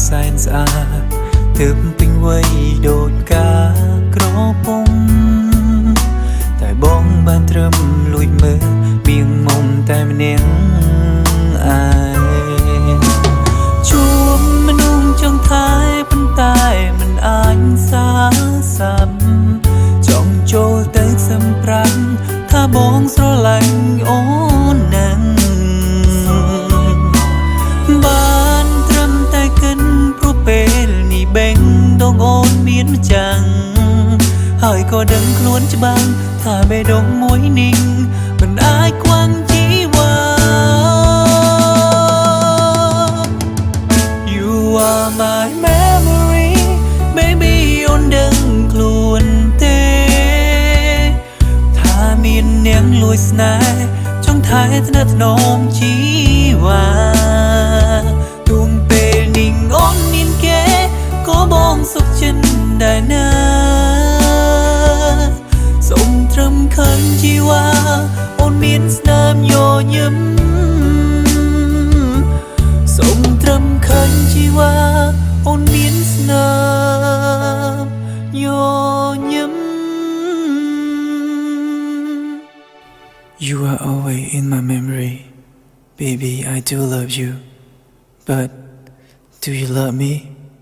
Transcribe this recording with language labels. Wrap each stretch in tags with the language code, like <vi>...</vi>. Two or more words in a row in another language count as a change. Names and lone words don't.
<km>សែនស្អាតទើបពេញវ័យដូចផ្កាក្រពុំតែបងបានត្រឹមលួចមើលមៀងមុំតែម្នាក់ឯងជួបមនុស្សចង់ថែប៉ុន្តែមិនអាចសាសំចង់ចូលទៅសម្រាប់ថាបងស្រឡាញ់អូនណាស់ បានត្រឹមតែកិនព្រោះពេលនេះបេងដងអូនមានម្ចាំងហើយក៏ដឹងខ្លួនច្បាស់ថាបេះដូងមួយនេះមិនអាចខ្វាំងជីវ៉ា</km> <en>My memory baby</en> <km>អូនដឹងខ្លួនទេ ថាមាននាងលួចស្នេហ៍ចង់ថែថ្នាក់ថ្នមជីវ៉ាទោះពេលនេះអូនមានគេក៏បងសុខចិត្តដែរណាសូមត្រឹមឃើញជីវ៉ាអូនមានស្នាមញញឹម សូមត្រឹមឃើញជីវ៉ាអូនមានស្នាមញញឹម</km> <en>You are always in my memory baby I do love you but do you love me</en>